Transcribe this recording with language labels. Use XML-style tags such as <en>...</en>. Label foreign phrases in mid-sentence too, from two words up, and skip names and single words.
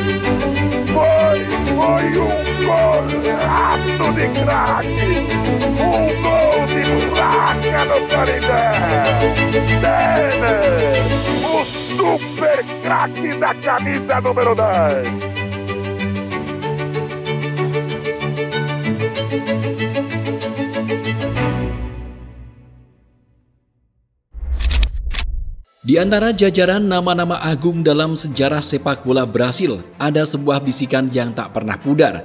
<pt>Foi um golaço de craque. Um gol de placa no Canindé. Denner, o super craque da camisa número 10.</pt> <id>Di antara jajaran nama-nama agung dalam sejarah sepak bola Brasil, ada sebuah bisikan yang tak pernah pudar.</id>